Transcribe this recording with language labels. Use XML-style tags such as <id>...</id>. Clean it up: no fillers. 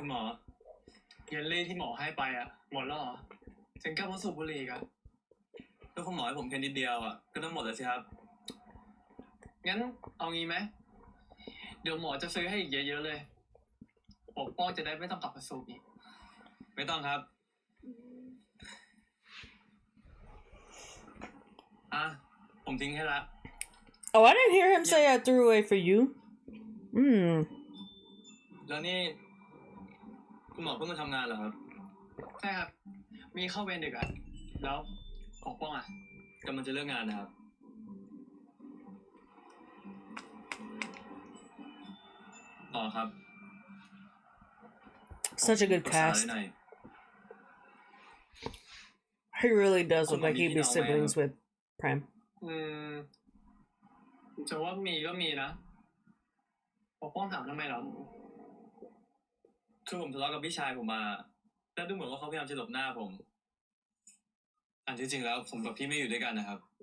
<th>หมอเยลลี่ที่หมอให้ไปอ่ะหมดแล้วเหรอถึงกลับมาสูบบุหรี่กันแล้วคุณหมอให้ผมแค่นิดเดียวอ่ะก็ต้องหมดแล้วสิครับงั้นเอางี้ไหมเดี๋ยวหมอจะซื้อให้อีกเยอะๆเลยปกป้องจะได้ไม่ต้องกลับมาสูบอีกไม่ต้องครับผมทิ้งให้ละ</th> <en>Oh, I didn't hear him say I threw away for you.</en> <th>แล้วนี่คุณหมอเพิ่งมาทำงานเหรอครับใช่ครับมีเข้าเวรดึกอ่ะแล้วปกป้องอ่ะกำลังจะเลิกงานนะครับต่อครับ</th> <en>Such a good cast. He really does look like he'd be siblings with Prem.</en> <th>จะว่ามีก็มีนะปกป้องถามทำไมเหรอคือผมทะเลาะกับพี่ชายผมมาแล้วดูเหมือนว่าเขาพยายามจะหลบหน้าผมอันที่จริงแล้วผมกับพี่ไม่อยู่ด้วยกันนะครับ</th>